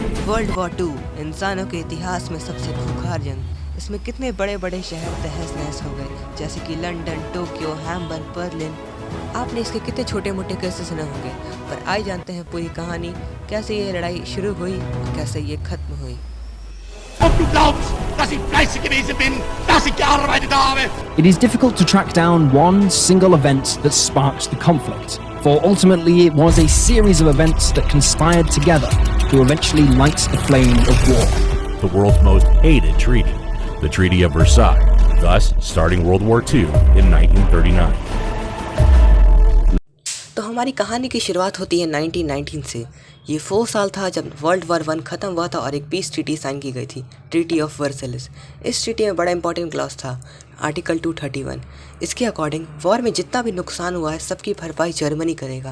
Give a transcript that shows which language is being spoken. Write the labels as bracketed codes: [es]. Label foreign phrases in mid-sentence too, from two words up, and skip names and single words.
[hi] वर्ल्ड वॉर 2 इंसानों के इतिहास में सबसे खूंखार जंग। इसमें कितने बड़े बड़े शहर तहस नहस हो गए, जैसे कि लंदन, टोक्यो, हैम्बर्ग, बर्लिन। आपने इसके कितने छोटे मोटे केसेस सुने होंगे, पर आइए जानते हैं पूरी कहानी, कैसे ये लड़ाई शुरू हुई और कैसे ये खत्म हुई। [de] Ob du glaubst, dass ich fleißig gewesen bin, dass ich gearbeitet habe. [en] It is difficult to track down one single event that sparked the conflict, for ultimately it was a series of events that conspired together to eventually light the flame of war. The world's most hated treaty, the Treaty of Versailles, thus starting World War II in 1939. [hi] तो हमारी कहानी की शुरुआत होती है 1919 से। ये वो साल था जब वर्ल्ड वॉर 1 ख़त्म हुआ था और एक [en] peace treaty sign [hi] की गई थी, ट्रीटी ऑफ वर्सेलिस। इस ट्रीटी में बड़ा [en] important clause [hi] था, आर्टिकल 231। इसके [en] according war [hi] में जितना भी नुकसान हुआ है सबकी भरपाई जर्मनी करेगा।